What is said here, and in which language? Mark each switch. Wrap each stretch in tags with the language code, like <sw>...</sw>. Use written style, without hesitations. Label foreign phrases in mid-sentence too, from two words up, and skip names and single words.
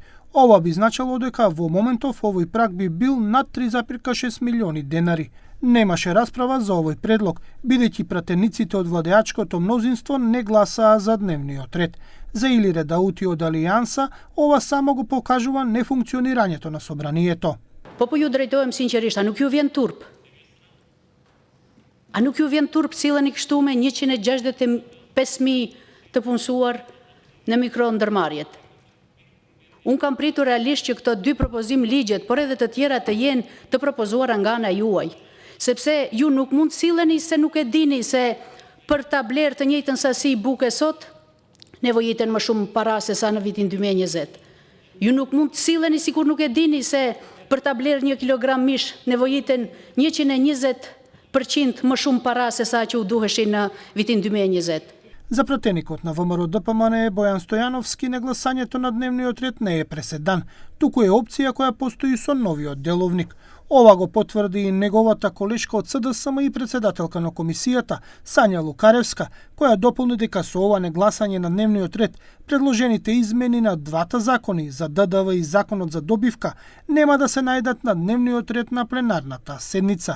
<mk>Ова би значило дека во моментов овој праг би бил над 3,6 милиони денари. Немаше расправа за овој предлог, бидејќи пратениците од владеачкото мнозинство не гласаа за дневниот ред. За Илире Даути од Алијанса, ова само го покажува нефункционирањето на собранието.</mk> <sq>Po ju drejtohem sinqerisht, a nuk ju vjen turp? A nuk ju vjen turp silleni kështu me 165.000 të punësuar në mikro-ndërmarrjet? Unë kam pritur realisht që këto dy propozim ligjet, por edhe të tjera të jenë të propozuara nga ana juaj, sepse ju nuk mund silleni se nuk e dini se për ta blerë të njëjtën sasi buke sot, nevojiten më shumë para se sa në vitin 2020. Ju nuk mund silleni sikur nuk e dini se për ta blerë 1 kilogram mish nevojiten 120% më shumë para se sa që u duheshin në vitin 2020.</sq> <mk>За пратеникот на ВМРО-ДПМНЕ Бојан Стојановски, негласањето на дневниот ред не е преседан, туку е опција која постои со новиот деловник. Ова го потврди и неговата колешка од СДСМ и председателка на комисијата, Сања Лукаревска, која дополни дека со ова негласање на дневниот ред, предложените измени на двата закони за ДДВ и законот за добивка нема да се најдат на дневниот ред на пленарната седница.</mk>